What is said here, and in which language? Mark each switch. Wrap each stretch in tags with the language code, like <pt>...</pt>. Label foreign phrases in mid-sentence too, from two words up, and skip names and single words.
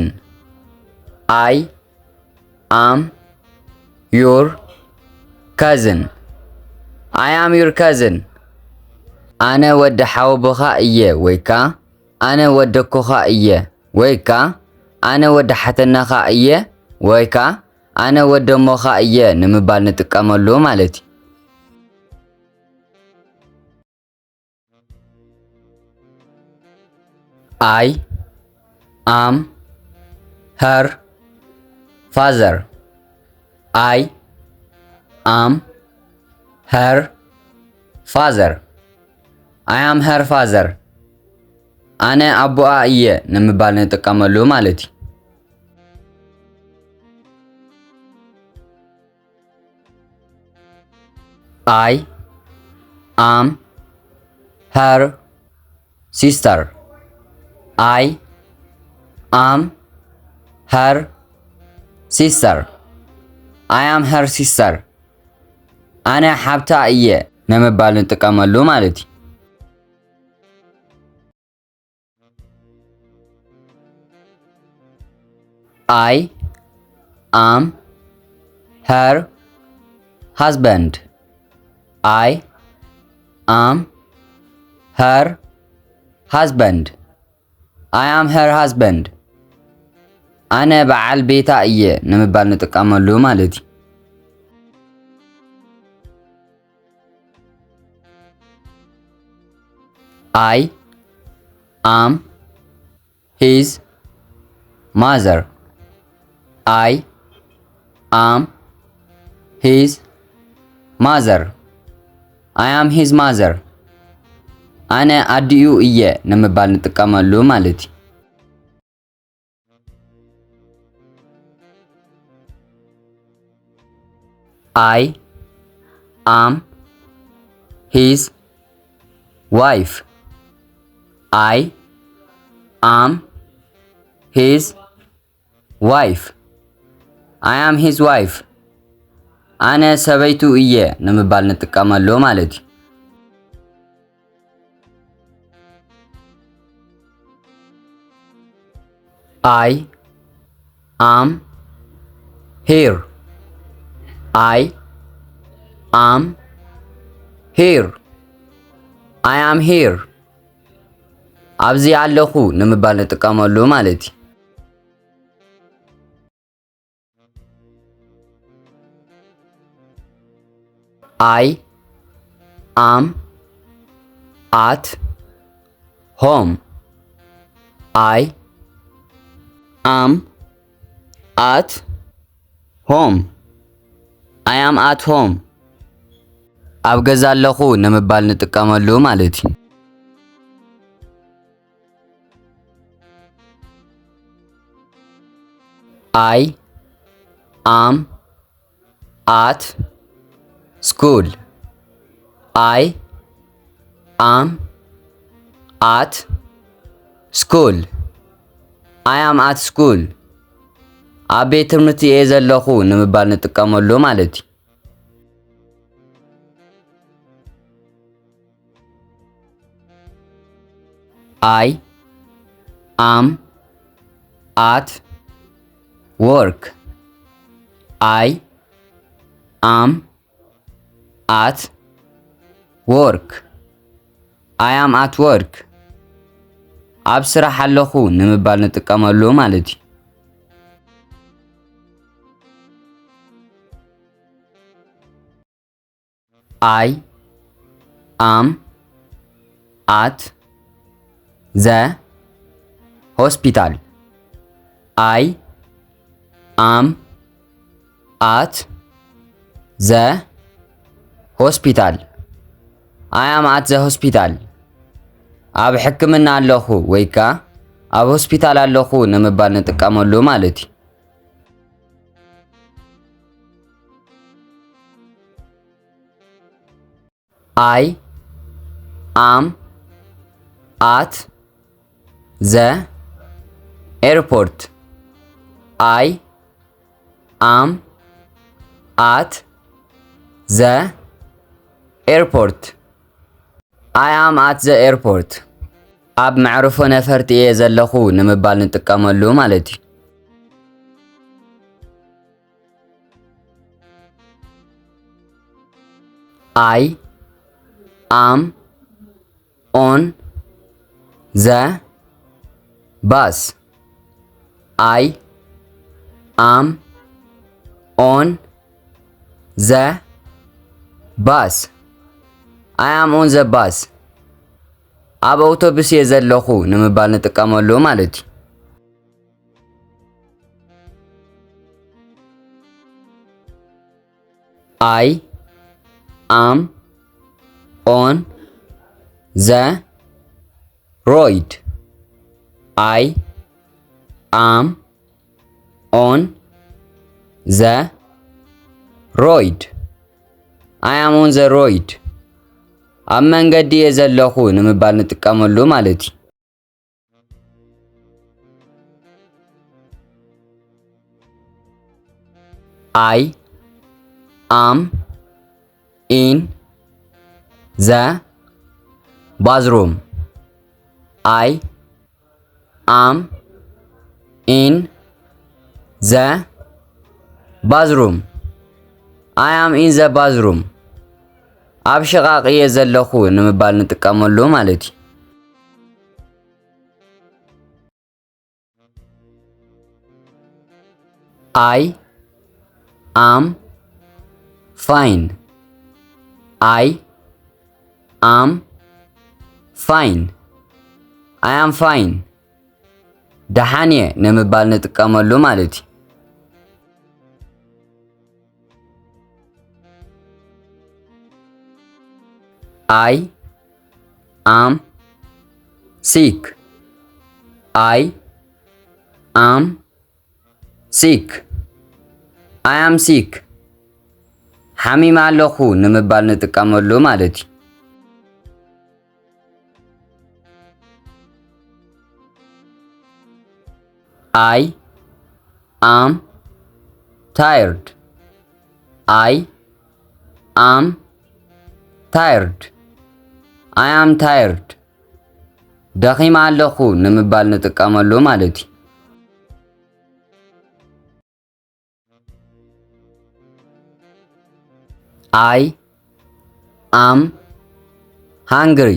<en>I am your cousin. I am your cousin.</en> <ti>ኣነ ወዲ ሓወቦኻ እየ ወይካ ኣነ ወደኮኻ እየ ወይካ ኣነ ወዲ ሓተናኻ እየ ወይካ ኣነ ወደሞኻ እየ ንምባል ንጥቀመሉ ማለት እዩ።</ti> <en>I am her father. I am her father. I am her father.</en> <ti>ኣነ ኣቦኣ እየ ንምባል ንጥቀመሉ ማለት እዩ።</ti> <en>I am her sister. I am her sister. I am her sister.</en> <ti>ኣነ ሓብታ እየ ንምባል ንጥቀመሉ ማለት እዩ።</ti> <en>I am her husband. I am her husband. I am her husband.</en> <ti>ኣነ በዓል ቤታ እየ ንምባል ንጥቀመሉ ማለት እዩ።</ti> <en>I am his mother. I am his mother. I am his mother.</en> <ti>ኣነ ኣዲኡ እየ ንምባል ንጥቀመሉ ማለት እዩ።</ti> <en>I am his wife. I am his wife. I am his wife.</en> <ti>ኣነ ሰበይቱ እየ ንምባል ንጥቀመሉ ማለት እዩ።</ti> <en>I am here. I am here. I am here.</en> <ti>ኣብዚ ኣለኹ ንምባል ንጥቀመሉ ማለት እዩ።</ti> <en>I am at home. I am at home. I am at home.</en> <ti>ኣብ ገዛ ኣለኹ ንምባል ንጥቀመሉ ማለት እዩ።</ti> <en>I am at school. I am at school. I am at school.</en> <ti>ኣብ ቤት ትምህርቲ እየ ዘለኹ ንምባል ንጥቀመሉ ማለት እዩ።</ti> <en>I am at work. I am at work. I am at work.</en> <ti>ኣብ ስራሕ ኣለኹ ንምባል ንጥቀመሉ ማለት እዩ።</ti> <en>I am at the hospital. I am at the hospital. I am at the hospital.</en> <ti>ኣብ ሕክምና ኣለኹ ወይ ከዓ ኣብ ሆስፒታል ኣለኹ ንምባል ንጥቀመሉ ማለት እዩ።</ti> <en>I am at the airport. I am at the airport. I am at the airport.</en> <ti>ኣብ መዕርፎ ነፈርቲ እየ ዘለኹ ንምባል ንጥቀመሉ ማለት እዩ።</ti> <en>I am on the bus. I am on the bus. I am on the bus.</en> <ti>ኣብ አውቶቡስ እየ ዘለኹ ንምባል ንጥቀመሉ ማለት እዩ።</ti> <en>I am on the road. I am on the road. I am on the road.</en> <ti>ኣብ መንገዲ እየ ዘለኹ ንምባል ንጥቀመሉ ማለት እዩ።</ti> <en>I am in the bathroom. I am in the bathroom. I am in the bathroom.</en> <ti>ኣብ ሽቓቕ እየ ዘለኹ ንምባል ንጥቀመሉ ማለት እዩ።</ti> <en>I am fine. I am fine. I am fine.</en> <ti>ደሓን እየ ንምባል ንጥቀመሉ ማለት እዩ።</ti> <en>I am sick. I am sick. I am sick.</en> <ti>ሓሚም ኣለኹ ንምባል ንጥቀመሉ ማለት እዩ።</ti> <en>I am tired. I am tired. I am tired.</en> <ti>ደኺም ኣለኹ ንምባል ንጥቀመሉ ማለት እዩ።</ti> <en>I am hungry.</en>